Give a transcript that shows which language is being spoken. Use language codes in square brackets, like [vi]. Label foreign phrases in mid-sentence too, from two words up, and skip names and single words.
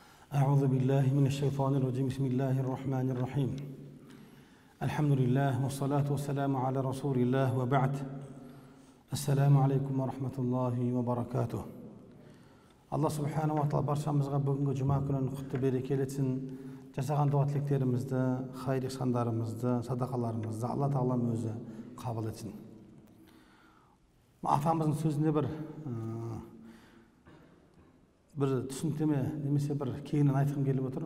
[ar] أعوذ بالله من الشيطان الرجيم بسم الله الرحمن الرحيم الحمد لله والصلاة والسلام على رسول الله وبعد السلام عليكم ورحمة الله وبركاته الله سبحانه وتعالى [kk] barşamızға бүгінгі жұма күнін құтты берекелі етсін. Жасаған дуа тілектерімізді, хайыр ихсандарымызды, садақаларымызды Алла тағалам өзі қабыл етсін. Атамыздың сөзінде бір түсініктеме немесе бір кеңінен айтқым келіп отыр.